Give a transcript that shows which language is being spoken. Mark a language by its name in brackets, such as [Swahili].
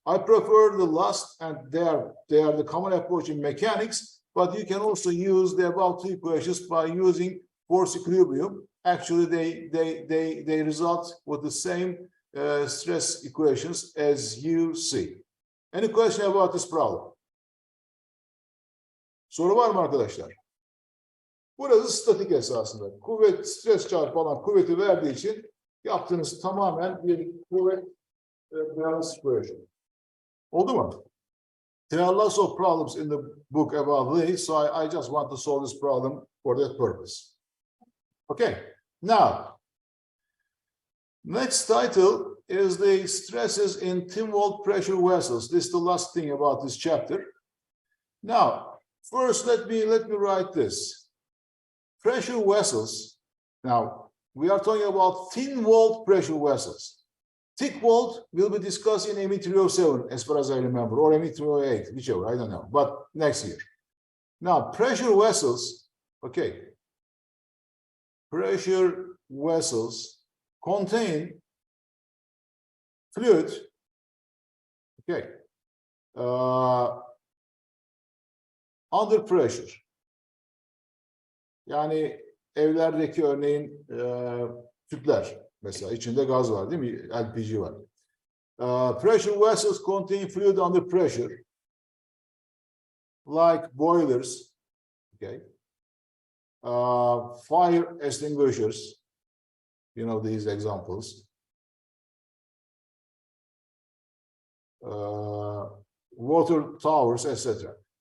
[English] I prefer the last, and they are the common approach in mechanics, but you can also use the above two equations by using force equilibrium. Actually, they result with the same stress equations as you see. Any question about this problem? [Turkish] Soru var mı arkadaşlar? Burası statik esasında. Kuvvet, stres çarpı alan kuvveti verdiği için yaptığınız tamamen bir kuvvet [English] balance equation. [Turkish] Oldu mu? [English] There are lots of problems in the book about this, so I just want to solve this problem for that purpose. Okay, now, next title is the stresses in thin-walled pressure vessels. This is the last thing about this chapter. Now, first, let me write this. Pressure vessels. Now, we are talking about thin-walled pressure vessels. Thick-walled will be discussed in ME207, as far as I remember, or ME208, whichever, I don't know, but next year. Now, pressure vessels, okay. Pressure vessels contain fluid, okay, under pressure. [Turkish] Yani evlerdeki örneğin tüpler mesela içinde gaz var değil mi? LPG var. [English] Pressure vessels contain fluid under pressure like boilers, okay? fire extinguishers, you know, these examples, water towers, etc.